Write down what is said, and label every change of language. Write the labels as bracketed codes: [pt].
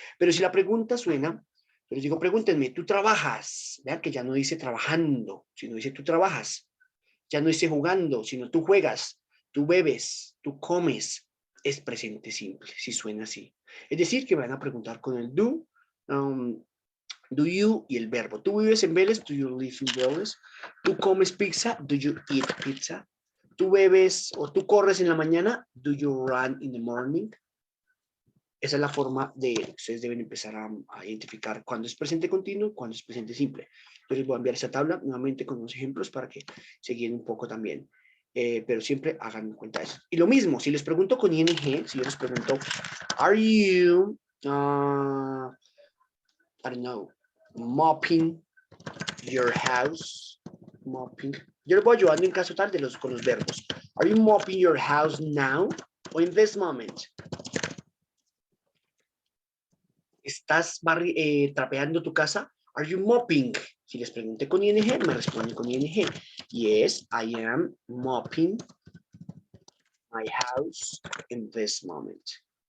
[es] Pero si la pregunta suena, yo les digo, pregúntenme, ¿tú trabajas? Vean que ya no dice trabajando, sino dice tú trabajas. ya no esté jugando, sino tú juegas, tú bebes, tú comes, es presente simple, si suena así. Es decir, que me van a preguntar con el do you y el verbo. Tú vives en Vélez, [en] do you live in Vélez? [es] Tú comes pizza, [en] do you eat pizza? [es] Tú bebes o tú corres en la mañana, [en] do you run in the morning? [es] Esa es la forma de, ustedes deben empezar a identificar cuándo es presente continuo, cuándo es presente simple. Yo les voy a enviar esa tabla nuevamente con unos ejemplos para que se guíen un poco también. Pero siempre hagan cuenta de eso. Y lo mismo, si les pregunto con ing, si yo les pregunto, [en] are you, I don't know, mopping your house? Mopping. [es] Yo les voy ayudando en caso tal con los verbos. [en] Are you mopping your house now or in this moment? [es] ¿Estás trapeando tu casa? [en] Are you mopping? [es] Si les pregunté con ing, me responden con ing. [en] Yes, I am mopping my house in this moment.